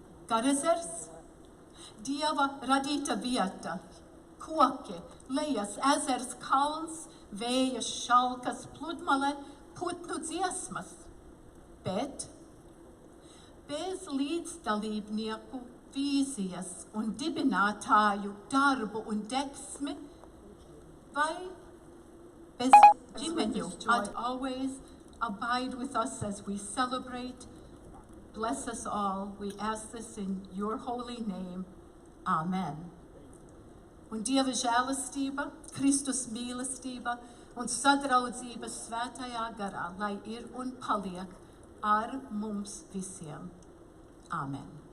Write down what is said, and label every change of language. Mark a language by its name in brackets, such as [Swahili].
[Latvian] Garazers, Dieva radīta vieta, koki, lejas, ezers, kalns, vējas, šalkas, pludmale, putnu dziesmas, bet bez līdzdalībnieku vīzijas un dibinātāju darbu un deksmi, vai bez ģimeņu, [English] always abide with us as we celebrate. Bless us all. We ask this in your holy name. Amen. [Latvian] Un Dieva žēlastība, Kristus mīlestība un sadraudzība svētajā garā, lai ir un paliek ar mums visiem. Amen.